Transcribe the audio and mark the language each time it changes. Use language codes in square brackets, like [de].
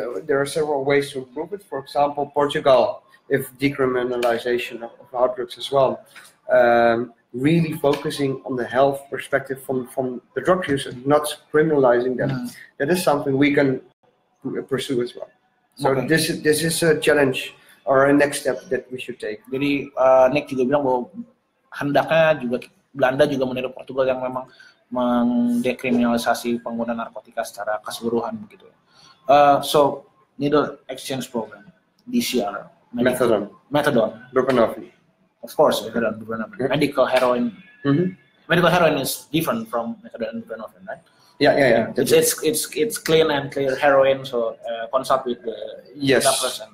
[en] There are several ways to improve it. For example, Portugal, if decriminalization of hard drugs as well, really focusing on the health perspective from the drug users, not criminalizing them. That is something we can pursue as well. So this is a challenge or a next step that we should take. [id] Jadi Nick juga bilang bahwa hendaknya juga Belanda juga meniru Portugal yang memang mendekriminalisasi pengguna narkotika secara keseluruhan begitu. [en] So needle exchange program, DCR, methadone, buprenorphine. Of course, methadone, buprenorphine. Medical heroin. Medical heroin is different from methadone and buprenorphine, right? Yeah. It's clean and clear heroin. So consult with the doctors.